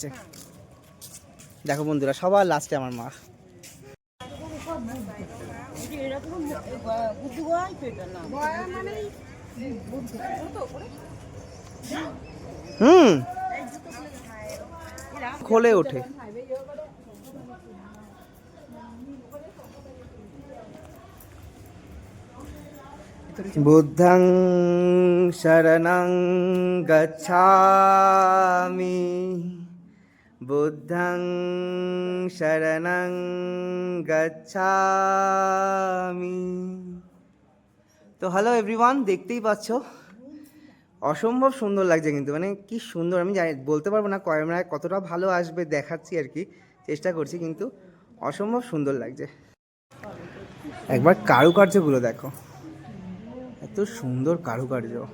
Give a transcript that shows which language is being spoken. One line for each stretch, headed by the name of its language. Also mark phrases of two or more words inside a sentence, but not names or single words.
Bangla: দেখো বন্ধুরা, সবার লাস্টে আমার মা। খোলে ওঠে।
Pali: বুদ্ধং শরণং গচ্ছামি, বুদ্ধং শরণং গচ্ছামি।
Bangla: তো
English: Hello everyone,
Bangla: দেখতেই পাচ্ছ অসম্ভব সুন্দর লাগছে কিন্তু, মানে কি সুন্দর। আমি জানি বলতে পারবো না ক্যামেরায় কতটা ভালো আসবে, দেখাচ্ছি আর কি, চেষ্টা করছি, কিন্তু অসম্ভব সুন্দর লাগছে। একবার কারুকার্যগুলো দেখো, এত সুন্দর কারুকার্য।